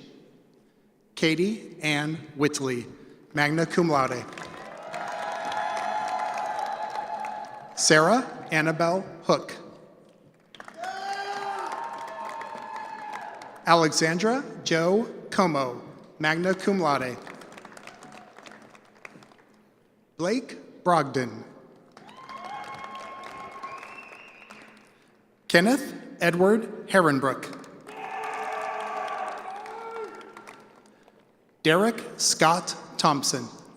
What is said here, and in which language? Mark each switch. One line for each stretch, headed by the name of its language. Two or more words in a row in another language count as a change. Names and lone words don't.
English: Katie Ann Whitley,
Latin: magna cum laude.
English: Sarah Annabelle Hook. Alexandra Jo Como,
Latin: magna cum laude.
English: Blake Brogdon. Kenneth Edward Herrenbrook. Derek Scott Thompson.